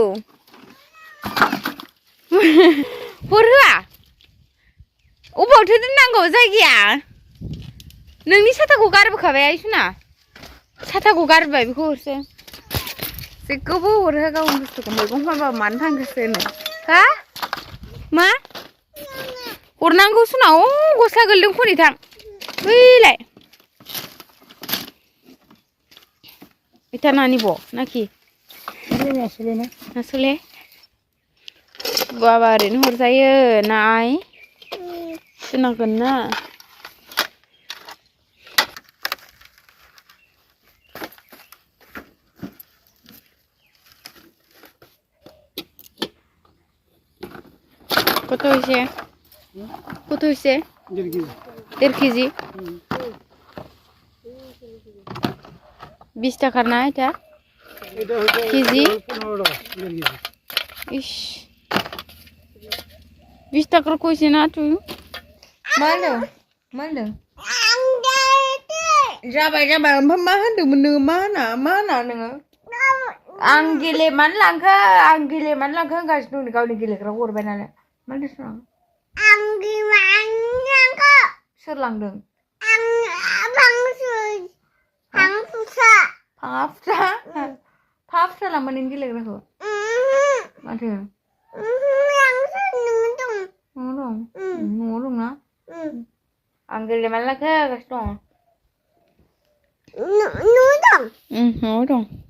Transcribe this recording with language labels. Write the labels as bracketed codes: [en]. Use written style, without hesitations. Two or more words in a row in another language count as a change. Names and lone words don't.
[brx] हरहोआ अबावथो दोननांगौ जायगाया नोंनि साथाखौ गारबोखाबाय आइसुना साथाखौ गारबाय बेखौ हरसै जेखौबो हरहो गावनि बुस्थुखौ मैगं फानबा मानो थांखोसो होनो हा मा हरनांगौ सुना गस्ला गोलदों खनै थां बैलाय इथा नानिब नाखि नासले बाबा ओरैनो हरजायो ना आइ सुनांगोन ना [bn] কত হয়েছে 1.5 কেজি 20 টাকার না এটা কেজি ইস 20 টাকার কইছে না তুই मानो [brx] जाबाय ओमफ्राय मा होनदोंमोन नोङो मा होना नोङो आं गेलेमानो लांखो होनगासिनो दं गावनि गेलेग्राखौ हरबाय नालाय मानो सोर लांदों फाङा फुथा लांबाय नों गेलेग्राखौ माथो न'आव दंना आं गेलेमानो लांखो होगासिनो दं न'आव दं